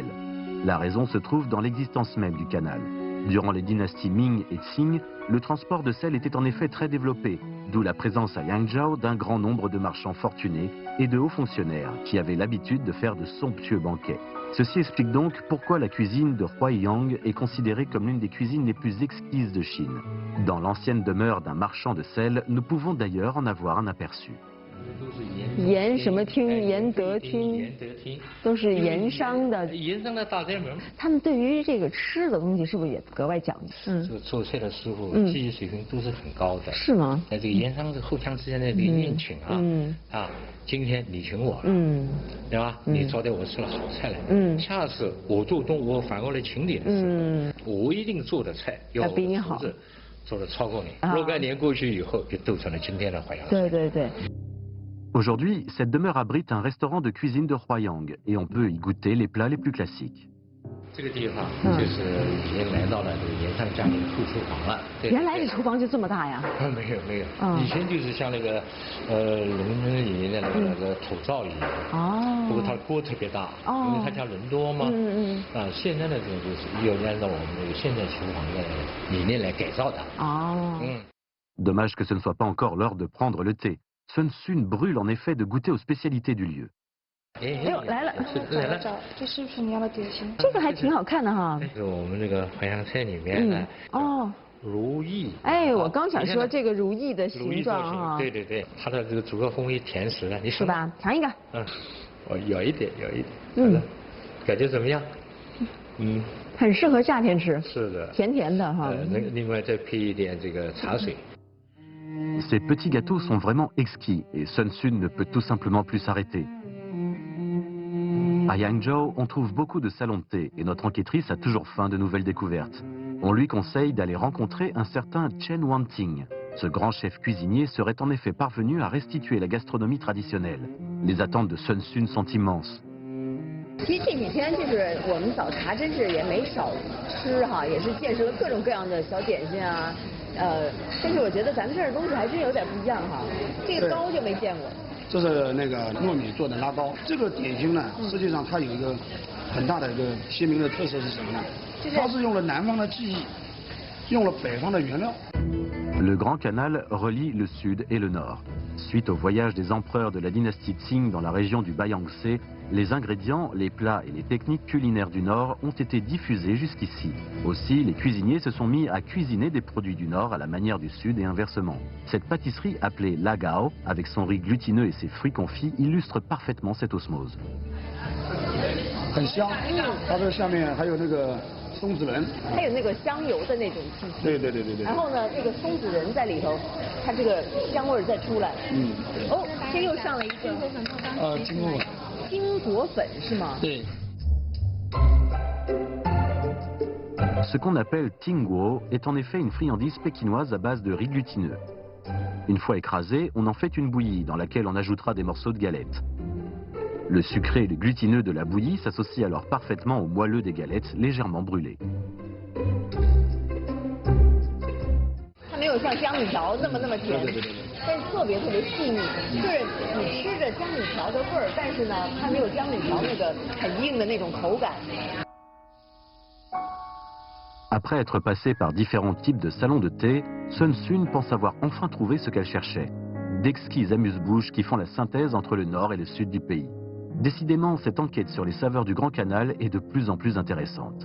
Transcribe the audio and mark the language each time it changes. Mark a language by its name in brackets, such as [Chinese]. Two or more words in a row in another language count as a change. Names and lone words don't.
[French] La raison se trouve dans l'existence même du canal. Durant les dynasties Ming et Qing, le transport de sel était en effet très développé, d'où la présence à Yangzhou d'un grand nombre de marchands fortunés et de hauts fonctionnaires qui avaient l'habitude de faire de somptueux banquets. Ceci explique donc pourquoi la cuisine de Huaiyang est considérée comme l'une des cuisines les plus exquises de Chine. Dans l'ancienne demeure d'un marchand de sel, nous pouvons d'ailleurs en avoir un aperçu. [Chinese] 盐什么厅、盐德厅，都是盐商的。盐商的大宅门。他们对于这个吃的东西是不是也格外讲究？这个做菜的师傅技艺水平都是很高的。是吗？在这个盐商互相之间的这个宴请啊，今天你请我了，对吧？你招待我吃了好菜了，下次我做东我反过来请你的时候，我一定做的菜要比你好，做的超过你。若干年过去以后，就构成了今天的淮扬菜。对对对。 [French] Aujourd'hui, cette demeure abrite un restaurant de cuisine de Huaiyang et on peut y goûter les plats les plus classiques. [Chinese] 这个地方就是已经来到了这个盐商家庭副厨房了。原来这厨房就这么大呀？没有，以前就是像那个伦敦里面的那个土灶一样。不过它的锅特别大，因为它叫人多嘛。现在的这个就是又按照我们这个现代厨房的理念来改造的。 [French] Dommage que ce ne soit pas encore l'heure de prendre le thé. Sun Sun brûle en effet de goûter aux spécialités du lieu. [Chinese] 哎呦，来了！这是不是你要的点心？这个还挺好看的哈。这是我们这个淮扬菜里面的如意。哎，我刚想说这个如意的形状哈。对，它的这个组合风味甜食啊，你是吧？尝一个。我有一点。感觉怎么样？很适合夏天吃。是的。甜甜的哈。另外再配一点这个茶水。 [French] Ces petits gâteaux sont vraiment exquis et Sun Sun ne peut tout simplement plus s'arrêter. À Yangzhou, on trouve beaucoup de salons de thé et notre enquêtrice a toujours faim de nouvelles découvertes. On lui conseille d'aller rencontrer un certain Chen Wanting. Ce grand chef cuisinier serait en effet parvenu à restituer la gastronomie traditionnelle. Les attentes de Sun Sun sont immenses. [Chinese] 其实这几天就是我们早茶真是也没少吃哈，也是见识了各种各样的小点心啊。但是我觉得咱们这儿的东西还真有点不一样哈，这个糕就没见过。这是那个糯米做的拉糕，这个点心呢，实际上它有一个很大的一个鲜明的特色是什么呢？它是用了南方的技艺，用了北方的原料。 [French] Le Grand Canal relie le sud et le nord. Suite au voyage des empereurs de la dynastie Qing dans la région du Bayangtze, les ingrédients, les plats et les techniques culinaires du Nord ont été diffusés jusqu'ici. Aussi, les cuisiniers se sont mis à cuisiner des produits du Nord à la manière du Sud et inversement. Cette pâtisserie appelée Lagao, avec son riz glutineux et ses fruits confits, illustre parfaitement cette osmose. [Chinese] 很香，它这下面还有那个松子仁，还有那个香油的那种气息。对。然后呢，这个松子仁在里头，它这个香味再出来。哦，这又上了一个。金果粉。金果粉是吗？对。 [French] Ce qu'on appelle tingguo est en effet une friandise pékinoise à base de riz glutineux. Une fois écrasé, on en fait une bouillie dans laquelle on ajoutera des morceaux de galettes. Le sucré et le glutineux de la bouillie s'associent alors parfaitement au moelleux des galettes légèrement brûlées. [Chinese] 它没有像江米条那么甜，但是特别细腻，就是你吃着江米条的味儿，但是呢，它没有江米条那个很硬的那种口感。 [French] Après être passée par différents types de salons de thé, Sun Sun pense avoir enfin trouvé ce qu'elle cherchait. D'exquises amuse-bouches qui font la synthèse entre le nord et le sud du pays. Décidément, cette enquête sur les saveurs du Grand Canal est de plus en plus intéressante.